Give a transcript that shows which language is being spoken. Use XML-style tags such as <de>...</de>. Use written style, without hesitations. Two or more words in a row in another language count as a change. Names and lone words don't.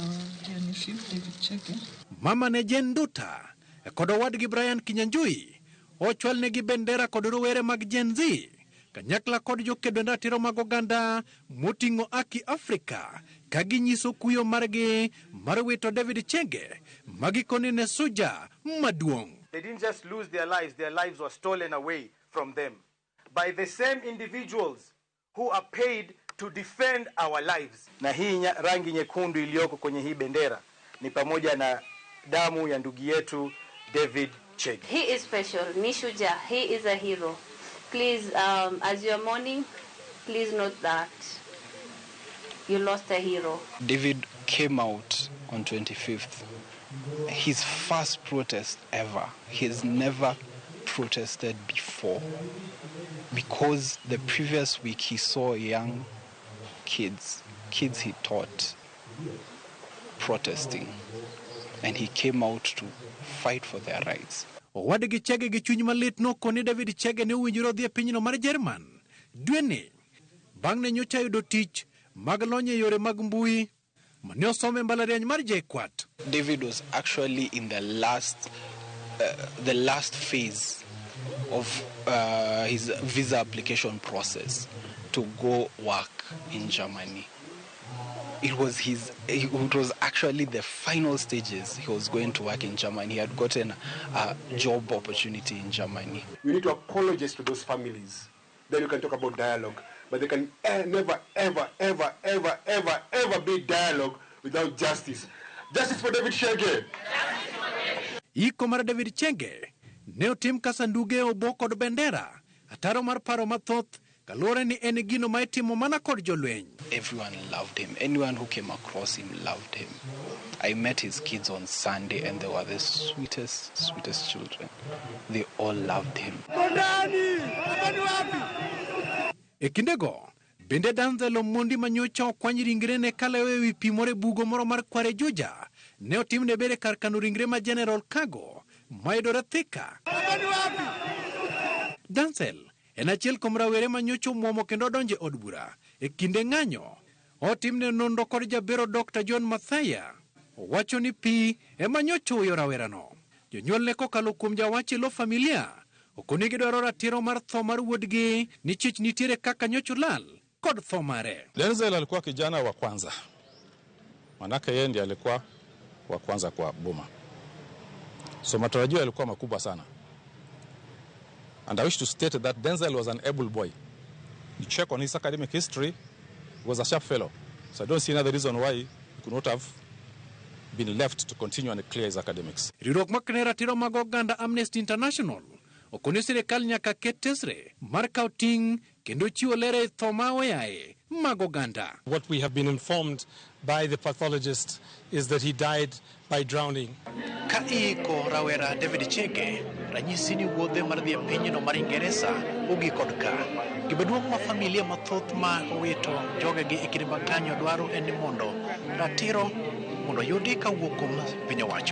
<luo>Mama ne Jen Nduta e kod owadgi Brian Kinyanjui ochwal negi bendera kod rowere mag Gen Z kanyakla kod jokedo ratiro mag oganda moting'o Aki Afrika ka ginyiso kuyo margi mar wito David Chege magikone ne soja maduong'.</luo> <en>They didn't just lose their lives were stolen away from them by the same individuals who are paid to defend our lives.</en> <sw>Na hii rangi nyekundu iliyoko kwenye hii bendera ni pamoja na damu ya ndugu yetu David Chege.</sw> <en>He is special, Nishuja, he is a hero. Please, as you are mourning, please note that you lost a hero. David came out on 25th. His first protest ever. He's never protested before. Because the previous week he saw young kids he taught, protesting. And he came out to fight for their rights.</en> <luo>Owadgi Chege gi chuny malit nokoni David Chege ne owinjore odhi e pinyno mar Jerman. Dweni bang' ne nyocha yudo tich mag lony e yore mag mbui mane osome e mbalariany mar JKUAT.</luo> <en>David was actually in the last phase of his visa application process to go work in Germany. It was actually the final stages. He was going to work in Germany. He had gotten a job opportunity in Germany. We need to apologize to those families. Then you can talk about dialogue. But there can never, ever be dialogue without justice. Justice for David Chege.</en> <luo>Iko mar David Chege ne otim kasanduge obo kod bendera. Ataro mar paro mathoth kalore ni en gino ma itimo mana kod jolweny.</luo> <en>Everyone loved him. Anyone who came across him loved him. I met his kids on Sunday and they were the sweetest children. They all loved him.</en> <luo>E kindego, bende Denzel Omondi manyocha okwany ringre ne kalewo e wi pi moro e bugo moro mar Kware Juja ne otimne bere kar kano ringre ma General Kago mayudore Thika. Denzel en achiel kuom rawere manyocha omuomo kendo donje od bura e kinde ng'anyo. Otimne nonro kod jabero Dr. John Mathaya owacho ni pi ema nyocha oyo rawerano. Jonyuol ne kokalo kuom jawachi lo familia okonegi dwaro ratiro mar tho mar wuodgi ni chich nitiere kaka nyocha lal kod tho mare.</luo> <sw>Denzel alikuwa kijana wa kwanza. Manake yeye ndiye alikuwa wa kwanza kwa boma. So matarajio yalikuwa makubwa sana.</sw> <en>And I wish to state that Denzel was an able boy. You check on his academic history, he was a sharp fellow. So I don't see another reason why he could not have been left to continue and clear his academics.</en> <luo>Riwruok makne ratiro mag oganda Amnesty International okone sirikal nyaka ket tesre mar kawo ting' kendo chiwo lere tho ma oyaye mag oganda.</luo> <en>What we have been informed by the pathologist is that he died by drowning.</en> <luo>Ka iko rawera David Chege ranyisi ni wuodhe mar dhi e pinyno mar Ingereza ogi kod ka. Gimaduong' ma familia mathoth ma owito jogegi e kinde mag ng'anyo dwaro en ni mondo ratiro mondo yudi kawuok kuom piny owacho.</luo>